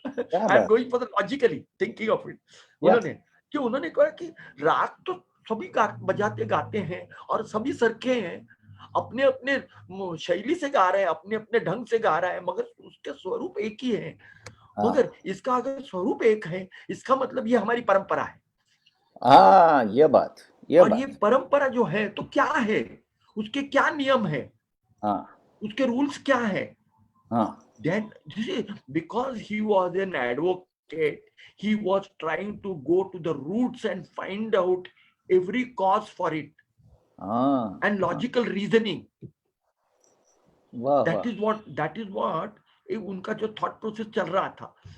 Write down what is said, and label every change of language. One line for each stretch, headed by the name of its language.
English: I am going for the logically thinking of it.
Hindi: उन्होंने कहा कि राग तो सभी बजाते गाते हैं और सभी सरखे हैं, अपने अपने शैली से गा रहे हैं, अपने अपने ढंग से गा रहा है, मगर उसके स्वरूप एक ही है। मगर इसका अगर स्वरूप एक है इसका मतलब ये हमारी परंपरा है। ये बात ये परंपरा जो है तो क्या है, उसके क्या नियम है, उसके रूल्स क्या है?
English: Then because he was an advocate, he was trying to go to the roots and find out every cause for it, and logical reasoning. That is what
Hindi: उनका जो थॉट प्रोसेस चल रहा था।